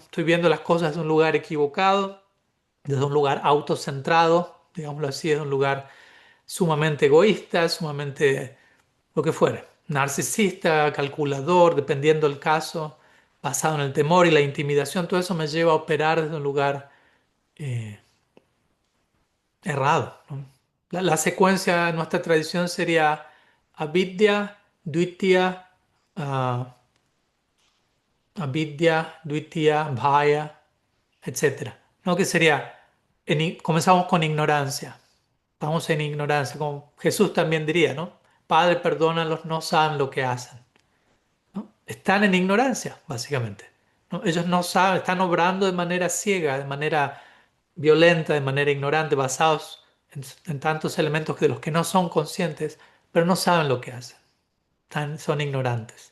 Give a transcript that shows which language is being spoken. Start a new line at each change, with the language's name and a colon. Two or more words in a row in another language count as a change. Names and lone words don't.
Spanish: Estoy viendo las cosas de un lugar equivocado, desde un lugar autocentrado, digámoslo así, desde un lugar sumamente egoísta, sumamente lo que fuere, narcisista, calculador, dependiendo del caso. basado en el temor y la intimidación, todo eso me lleva a operar desde un lugar eh, errado, ¿no? La secuencia en nuestra tradición sería
Sanskrit: अविद्या द्वितीय,
Spanish: ah,
Sanskrit: अविद्या द्वितीय भय,
Spanish: etcétera, ¿no? Que sería, comenzamos con ignorancia, estamos en ignorancia, como Jesús también diría, ¿no? Padre, perdónalos, no saben lo que hacen, ¿no? Están en ignorancia, básicamente, ¿no? Ellos no saben, están obrando de manera ciega, de manera violenta, de manera ignorante, basados en tantos elementos de los que no son conscientes, pero no saben lo que hacen, son ignorantes.